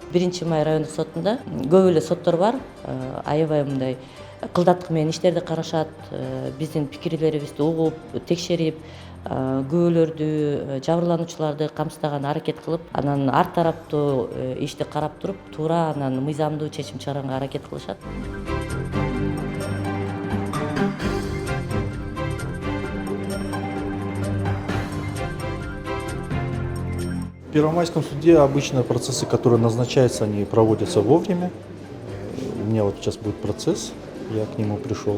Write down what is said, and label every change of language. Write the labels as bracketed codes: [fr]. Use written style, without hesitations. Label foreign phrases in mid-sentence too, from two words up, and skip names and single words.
[ky] 1-Май райондук сотунда көп эле соттор бар, аябай мындай кылдаттык менен иштерди карашат, биздин пикирлерибизди угуп, текшерип, күбөлөрдү, жабырлануучуларды камсыздаганга аракет кылып, анан ар тараптуу ишти карап туруп, туура анан мыйзамдуу чечим чыгарганга аракет кылышат. [ru] В Первомайском суде обычно процессы, которые назначаются, они проводятся вовремя. У меня вот сейчас будет процесс, я к нему пришел.